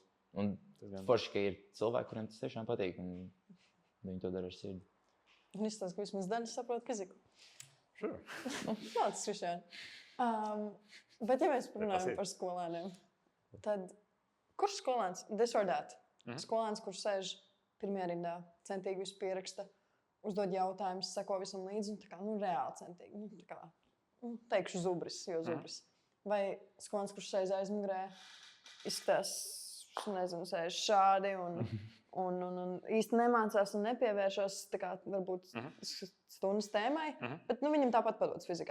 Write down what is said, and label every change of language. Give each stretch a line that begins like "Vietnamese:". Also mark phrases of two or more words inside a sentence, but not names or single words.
Latvian: Un forši, ka ir cilvēki, kuriem tas tiešām patīk, un viņi to dara ar sirdi. Un izstāst, ka vismaz daļa saprot fiziku. Sure. Tāds, Krišjān. Bet, ja mēs runājam par skolēniem, tad kurš skolēns,
English: this or that,
Latvian: skolēns, kurš sēž pirmajā rindā, centīgi visu pieraksta, uzdod jautājumus, seko visam līdzi, un tā kā, reāli centīgi. Tā kā, teikšu zubris, jo zubris. Vai skolēns, kurš sēž aizmugurē, izskatās, nezinu, sēž šādi un īsti nemācās un nepievēršas tā kā varbūt stundas tēmai, bet viņam tāpat padodas fizika.